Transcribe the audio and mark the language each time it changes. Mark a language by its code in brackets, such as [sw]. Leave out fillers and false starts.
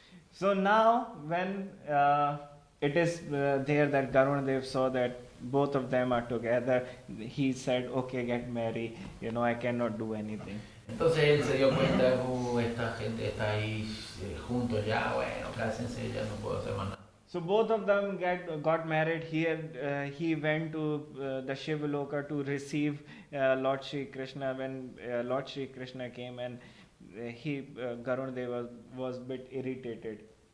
[en] So now when it is there that Garudadeva saw that both of them are together, he said, okay, get married, I cannot do anything. [es] Entonces él se dio cuenta, esta gente está ahí juntos ya, bueno, cásense, ya no puedo hacer más nada. [en] So both of them got married. He went to the Shivaloka to receive Lord Krsn. When Lord Krsn came, and Garudadeva was a bit irritated.